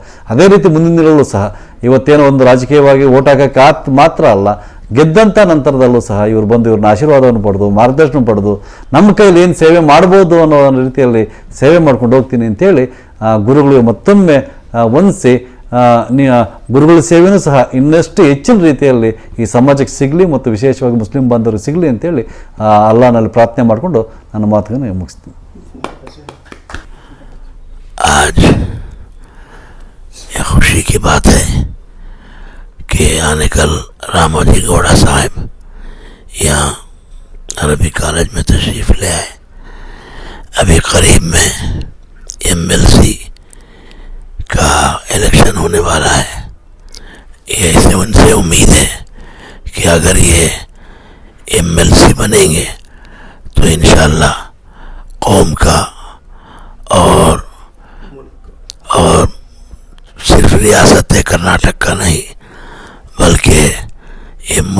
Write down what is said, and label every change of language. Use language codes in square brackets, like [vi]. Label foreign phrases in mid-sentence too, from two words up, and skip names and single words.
[kn] ಅದೇ ರೀತಿ ಮುಂದಿನ ದಿನಗಳಲ್ಲೂ ಸಹ ಇವತ್ತೇನೋ ಒಂದು ರಾಜಕೀಯವಾಗಿ ಓಟ್ ಹಾಕೋಕ್ಕೆ ಮಾತ್ರ ಅಲ್ಲ, ಗೆದ್ದಂಥ ನಂತರದಲ್ಲೂ ಸಹ ಇವರು ಬಂದು ಇವ್ರನ್ನ ಆಶೀರ್ವಾದವನ್ನು ಪಡೆದು, ಮಾರ್ಗದರ್ಶನ ಪಡೆದು, ನಮ್ಮ ಕೈಯಲ್ಲಿ ಏನು ಸೇವೆ ಮಾಡ್ಬೋದು ಅನ್ನೋ ರೀತಿಯಲ್ಲಿ ಸೇವೆ ಮಾಡ್ಕೊಂಡು ಹೋಗ್ತೀನಿ ಅಂತೇಳಿ ಗುರುಗಳು ಮತ್ತೊಮ್ಮೆ ವಂದಿಸಿ, ಗುರುಗಳ ಸೇವೆಯೂ ಸಹ ಇನ್ನಷ್ಟು ಹೆಚ್ಚಿನ ರೀತಿಯಲ್ಲಿ ಈ ಸಮಾಜಕ್ಕೆ ಸಿಗಲಿ ಮತ್ತು ವಿಶೇಷವಾಗಿ ಮುಸ್ಲಿಂ ಬಾಂಧವರು ಸಿಗಲಿ ಅಂತೇಳಿ ಅಲ್ಲಾಹನಲ್ಲಿ ಪ್ರಾರ್ಥನೆ ಮಾಡಿಕೊಂಡು ನನ್ನ ಮಾತುಗಳನ್ನು ಮುಗಿಸ್ತೀನಿ। [ur] آج یہ خوشی کی بات ہے کہ آنیکل راموجی گوڑا صاحب یہاں عربی کالج میں تشریف لے آئے. ابھی قریب میں ایم ایل سی کا الیکشن ہونے والا ہے. یے سے ان سے امید ہے کہ اگر یہ ایم ایل سی بنیں گے تو ان شاء اللہ قوم کا اور صرف ریاست کرناٹک کا نہیں بلکہ